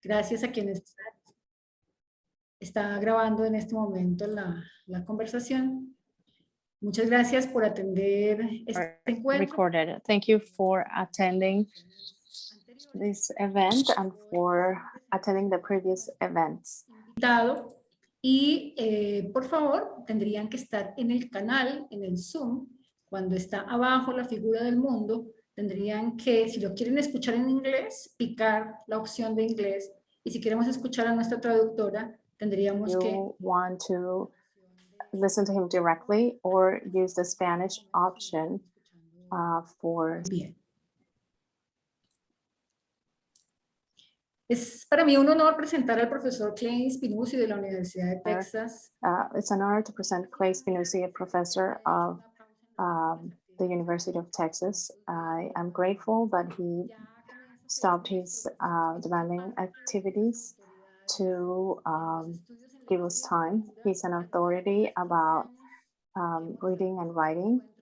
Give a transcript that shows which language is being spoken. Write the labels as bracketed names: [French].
[Spanish] Gracias a quienes está grabando en este momento la conversación. Muchas gracias por atender este encuentro. [English] Recorded. Thank you for attending this event and for attending the previous events. [Spanish] Y por favor, tendrían que estar en el canal, en el Zoom, cuando está abajo la figura del mundo, tendrían que, si lo quieren escuchar en inglés, picar la opción de inglés, y si queremos escuchar a nuestra traductora, tendríamos que... [English] want to listen to him directly or use the Spanish option for... [Spanish] Bien. Es para mí un honor presentar al profesor Clay Spinuzzi de la Universidad de Texas. [English] It's an honor to present Clay Spinuzzi, a professor of the University of Texas. I am grateful that he stopped his demanding activities to give us time. He's an authority about reading and writing.